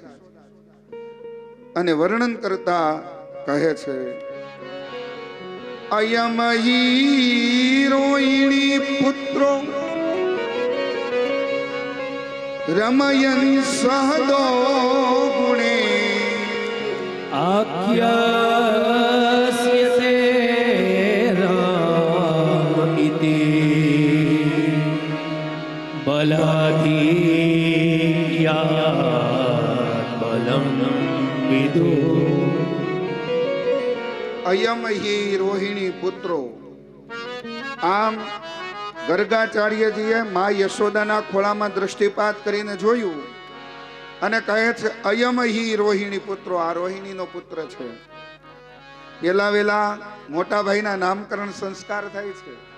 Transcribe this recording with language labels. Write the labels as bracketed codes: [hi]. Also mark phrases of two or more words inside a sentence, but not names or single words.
[gu] અને વર્ણન કરતા કહે છે, [sa] અયમહી રોહિણી પુત્રો રમયન સહદો ગુણે आख्यास्यते राम इति बलाधिक्यात् बलं विदु અયમ હિ રોહિણી પુત્રો. [gu] આમ ગર્ગાચાર્યજીએ મા યશોદાના ખોળામાં દૃષ્ટિપાત કરીને જોયું અને કહે છે [sa] અયમ હિ રોહિણી પુત્રો, [gu] આ રોહિણીનો પુત્ર છે. પેલા વેલા મોટા ભાઈના નામકરણ સંસ્કાર થાય છે.